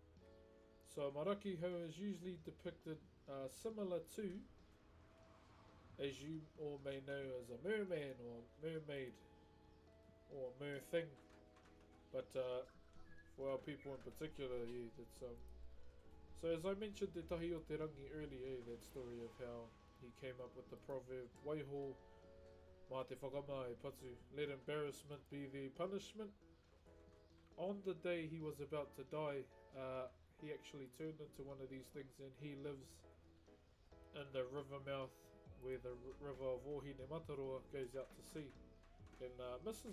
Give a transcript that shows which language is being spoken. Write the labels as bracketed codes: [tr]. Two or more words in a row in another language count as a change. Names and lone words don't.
[en] So marakiho is usually depicted similar to as you all may know as a merman or mermaid or mer thing. But for our people in particular, yeah, that's So as I mentioned Te Tahi o Te Rangi earlier, that story of how he came up with the proverb [mi] Waiho mā te whakama e patu, [en] let embarrassment be the punishment. On the day he was about to die, he actually turned into one of these things, and he lives in the river mouth where the river of Ohine Mataroa goes out to sea. And Mrs.